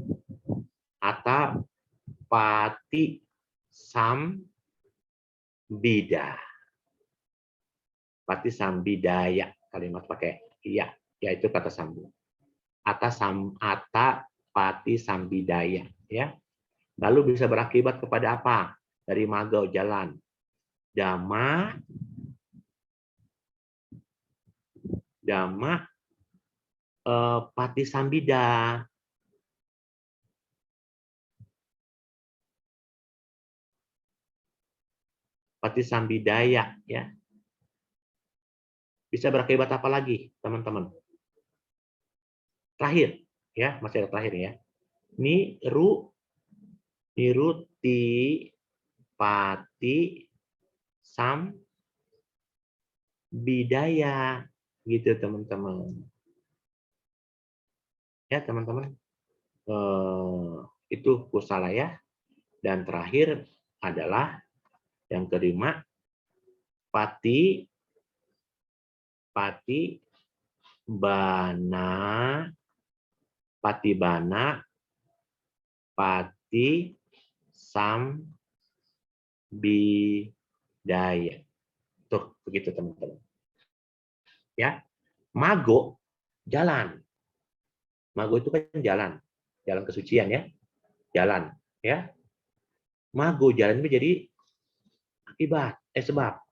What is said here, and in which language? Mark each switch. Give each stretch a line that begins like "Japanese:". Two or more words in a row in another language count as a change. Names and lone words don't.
Pali: Atha Pati Sambida. Pati Sambidaya.
Indonesian: Kalimat pakai iya, yaitu kata sambung.
Pali: Ata pati sambidaya, ya.
Indonesian: Lalu bisa berakibat kepada apa? Dari magau jalan.
Pali: Dhamma pati sambida. Pati sambidaya,
Indonesian: ya. Bisa berakibat apa lagi, teman-teman? Terakhir, ya, masih ada terakhir ya.
Pali: Niruti pati sambidaya,
Indonesian: gitu teman-teman. Ya teman-teman, itu kusala ya. Dan terakhir adalah yang kelima,
Pali: pati bana, pati sambidaya.
Indonesian: Tuh, begitu teman-teman. Ya, mago jalan. Mago itu kan jalan kesucian ya, jalan ya. Mago jalan menjadi akibat, sebab.